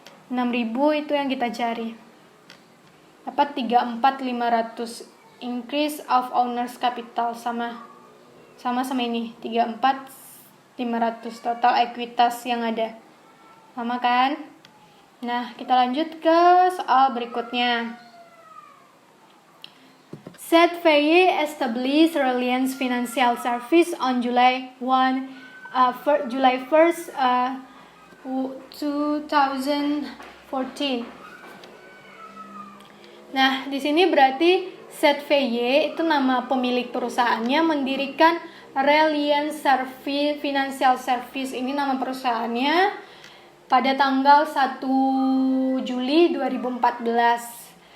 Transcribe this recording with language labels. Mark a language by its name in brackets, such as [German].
[Indonesian] 6.000 itu yang kita cari. Dapat 34.500. [English] Increase of owners capital [Indonesian] sama ini 34.500 total ekuitas yang ada. Sama kan? Nah, kita lanjut ke soal berikutnya. [English] ZVY established Reliance Financial Service on July 1st, 2014. [Indonesian] Nah, di sini berarti ZVY itu nama pemilik perusahaannya mendirikan Reliance Financial Service, ini nama perusahaannya pada tanggal 1 Juli 2014.